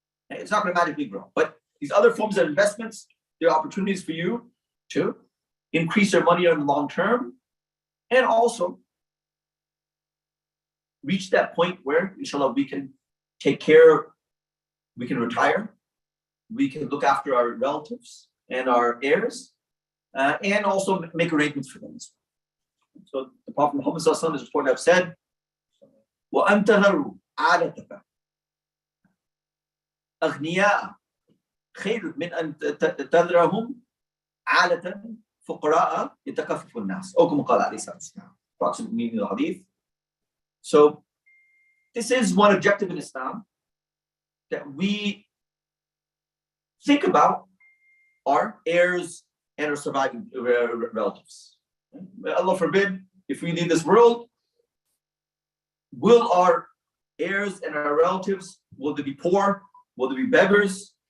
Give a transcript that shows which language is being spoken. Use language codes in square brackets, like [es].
[en] It's not going to magically grow. But these other forms of investments, there are opportunities for you to increase your money in the long term and also reach that point where, inshallah, we can take care, we can retire, we can look after our relatives and our heirs, and also make arrangements for them. So the Prophet Muhammad is reported to have said, [ar] وَأَن تَذَرُوا عَادَتَكَ أَغْنِيَاءَ خَيْرٌ مِنْ أَن تَذَرَهُمْ عَالَةً فُقَرَاءَ يَتَكَفَّفُ النَّاسِ. أو كما قال عليه الصلاة والسلام. [en] Approximate meaning of the hadith. So this is one objective in Islam, that we think about our heirs and our surviving relatives. Allah forbid, if we leave this world, will our heirs and our relatives, will they be poor? Will they be beggars?